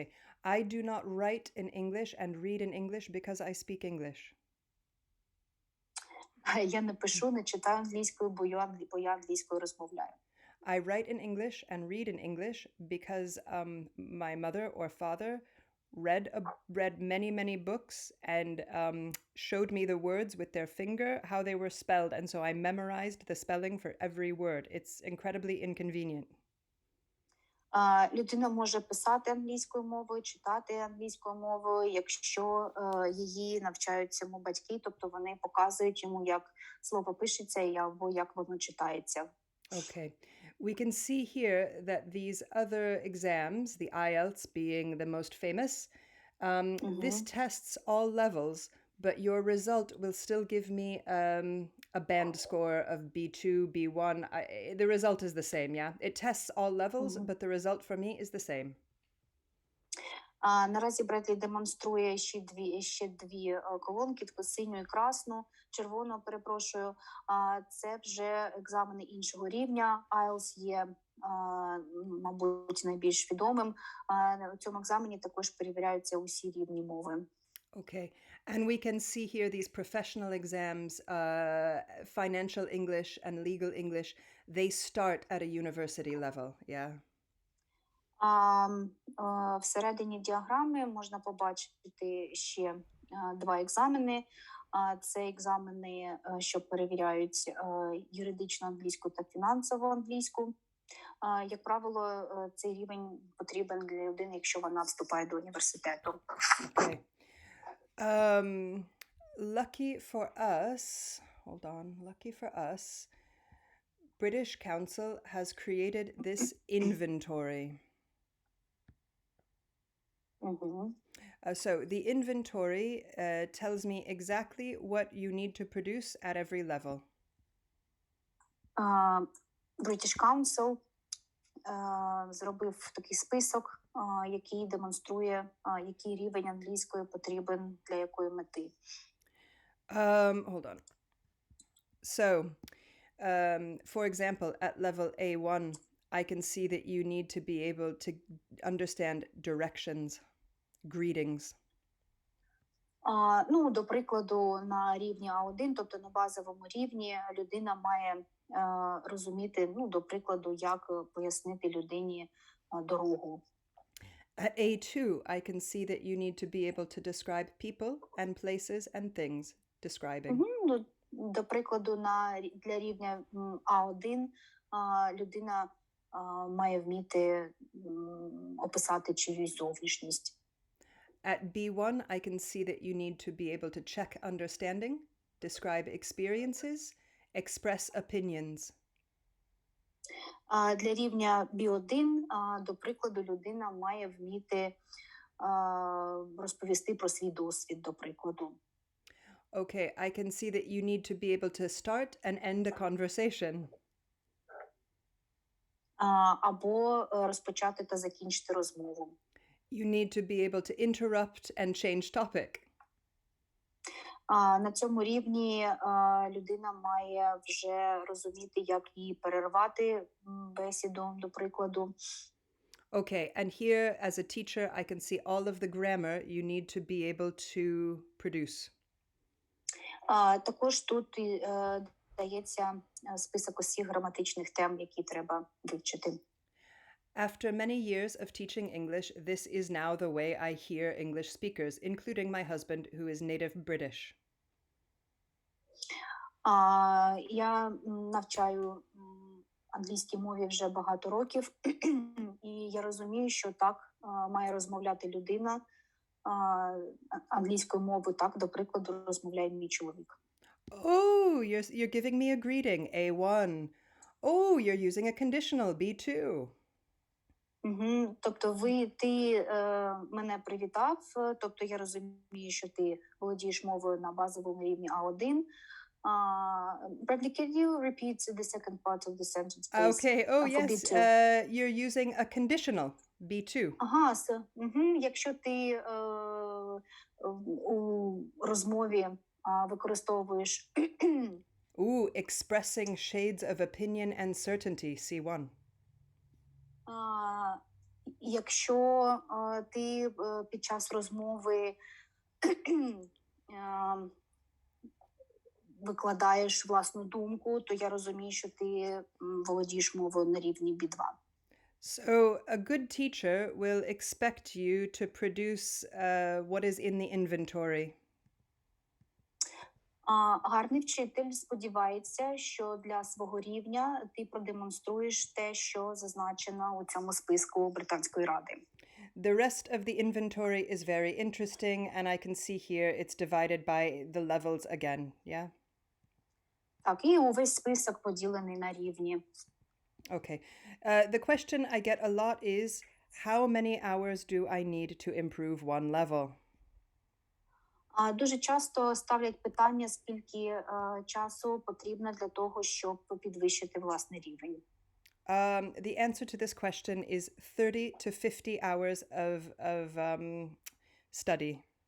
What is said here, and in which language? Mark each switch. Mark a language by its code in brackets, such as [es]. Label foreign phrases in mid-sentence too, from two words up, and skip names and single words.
[en] I do not write in English and read in English because I speak English. [uk] Я не пишу, не читаю англійською, бо я англійською розмовляю. [en] I write in English and read in English because my mother or father read many books and showed me the words with their finger, how they were spelled, and so I memorized the spelling for every word. It's incredibly inconvenient. [uk] Людина може писати англійською мовою, читати англійською мовою, якщо її навчають цьому батьки, тобто вони показують йому, як слово пишеться або як воно читається. [en] Okay. We can see here that these other exams, the IELTS being the most famous, this tests all levels, but your result will still give me a band score of B2, B1. The result is the same, yeah? It tests all levels, but the result for me is the same. [uk] Наразі Бредлі демонструє ще дві колонки, таку синю і красну, червону, перепрошую. Це вже екзамени іншого рівня. IELTS є, мабуть, найбільш відомим. У цьому екзамені також перевіряються усі рівні мови. [en] Okay. And we can see here these professional exams, financial English and legal English, they start at a university level, yeah? [uk] Всередині діаграми можна побачити ще 2 екзамени. Це екзамени, що перевіряють юридичну англійську та фінансову англійську. Як правило, цей рівень потрібен для людини, якщо вона вступає до університету. [en] Okay. Lucky for us, British Council has created this inventory. So the inventory tells me exactly what you need to produce at every level. [uk] British Council зробив такий список, який демонструє, який рівень англійської потрібен для якої мети. [en] Hold on. So, for example, at level A1, I can see that you need to be able to understand directions, greetings. [uk] До прикладу, на рівні А1, тобто на базовому рівні, людина має розуміти, до прикладу, як пояснити людині дорогу. [en] At A2, I can see that you need to be able to describe people and places and things. Describing. [uk] Ну, до прикладу, для рівня А1 людина має вміти описати чиюсь зовнішність. [en] At B1, I can see that you need to be able to check understanding, describe experiences, express opinions. [uk] Для рівня B1, до прикладу, людина має вміти розповісти про свій досвід, до прикладу. [en] Okay, I can see that you need to be able to start and end a conversation. [uk] Або розпочати та закінчити розмову. [en] You need to be able to interrupt and change topic. [uk] На цьому рівні людина має вже розуміти, як її перервати бесіду, до прикладу. [en] Okay, and here as a teacher, I can see all of the grammar you need to be able to produce. [uk] Також тут дається список усіх граматичних тем, які треба вивчити. [en] After many years of teaching English, this is now the way I hear English speakers, including my husband, who is native British. [uk] Я навчаю англійській мові вже багато років, і я розумію, що так має розмовляти людина англійською мовою, так, до прикладу, розмовляє мій чоловік. [en] Oh, you're giving me a greeting, A1. Oh, you're using a conditional, B2. [uk] Тобто ти мене привітав, тобто я розумію, що ти володієш мовою на базовому рівні А1. [en] Bradley, can you repeat the second part of the sentence, please? Okay, oh For yes, B2. you're using a conditional, B2. [uk] Якщо ти у розмові використовуєш [en] Ooh, expressing shades of opinion and certainty, C1. [uk] Якщо ти під час розмови викладаєш власну думку, то я розумію, що ти володієш мовою на рівні B2. [en] So a good teacher will expect you to produce what is in the inventory. [uk] Гарний вчитель сподівається, що для свого рівня ти продемонструєш те, що зазначено у цьому списку Британської ради. [en] The rest of the inventory is very interesting, and I can see here it's divided by the levels again, yeah? [uk] Так, і увесь список поділений на рівні. [en] Okay. The question I get a lot is, how many hours do I need to improve one level? [uk] Дуже часто ставлять питання, скільки часу потрібно для того, щоб підвищити власний рівень. [en] The answer to this question is 30 to 50 hours of study.